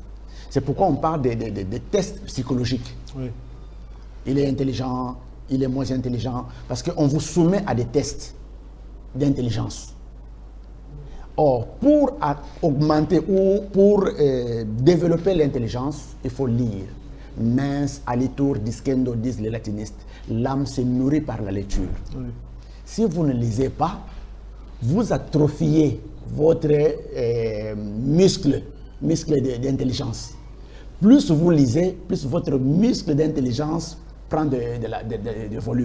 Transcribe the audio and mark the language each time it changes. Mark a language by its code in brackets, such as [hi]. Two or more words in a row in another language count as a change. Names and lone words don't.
[fr] C'est pourquoi on parle des tests psychologiques. Oui. Il est intelligent, il est moins intelligent, parce qu'on vous soumet à des tests d'intelligence. Or, pour augmenter ou pour développer l'intelligence, il faut lire. [la] Mens alitur discendo, [fr] disent les latinistes. L'âme se nourrit par la lecture. Oui. Si vous ne lisez pas, vous atrophiez votre muscle d'intelligence. Plus vous lisez, plus votre muscle d'intelligence prend de volume.